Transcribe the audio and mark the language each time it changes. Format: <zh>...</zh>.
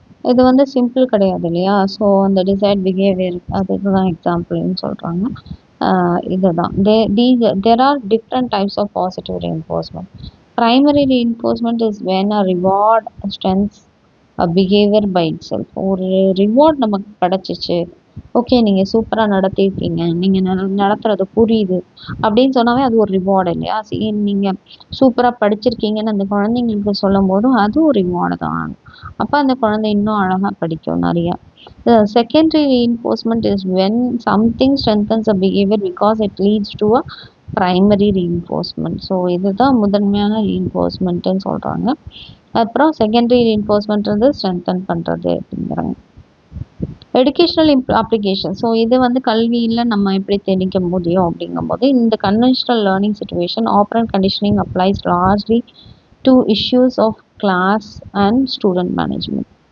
<ta>இது வந்து சிம்பிள் கிடையாது இல்லையா. ஸோ அந்த டிசைர்ட் பிஹேவியர் அதுதான் எக்ஸாம்பிள்னு சொல்கிறாங்க. இதுதான்</ta> <en>there are different types of positive reinforcement. Primary reinforcement is when a reward strengthens a behavior by itself.</en> <ta>ஒரு ரிவார்ட் நமக்கு கிடச்சிச்சு, ஓகே நீங்கள் சூப்பராக நடத்திருக்கீங்க, நீங்கள் நடத்துறது புரியுது அப்படின்னு சொன்னாவே அது ஒரு ரிவார்டு இல்லையா. நீங்கள் சூப்பராக படிச்சிருக்கீங்கன்னு அந்த குழந்தைங்களுக்கு சொல்லும் போதும் அது ஒரு ரிவார்டு தான். அப்போ அந்த குழந்தை இன்னும் அழகாக படிக்கும் நிறையா.</ta> <en>The secondary reinforcement is when something strengthens a behavior because it leads to a primary reinforcement.</en> <ta>So இதுதான் முதன்மையான ரீஇன்ஃபோர்ஸ்மெண்ட்டுன்னு சொல்கிறாங்க. அப்புறம் செகண்டரி ரீஇன்ஃபோர்ஸ்மெண்ட் ஸ்ட்ரென்தன் பண்ணுறது அப்படிங்கிறாங்க.</ta> <en>Educational application.</en> <ta>ஸோ இது வந்து கல்வியில் நம்ம எப்படி திணிக்க முடியும் அப்படிங்கும்போது,</ta> <en>இந்த conventional learning situation operant conditioning applies largely to issues of class and student management.</en>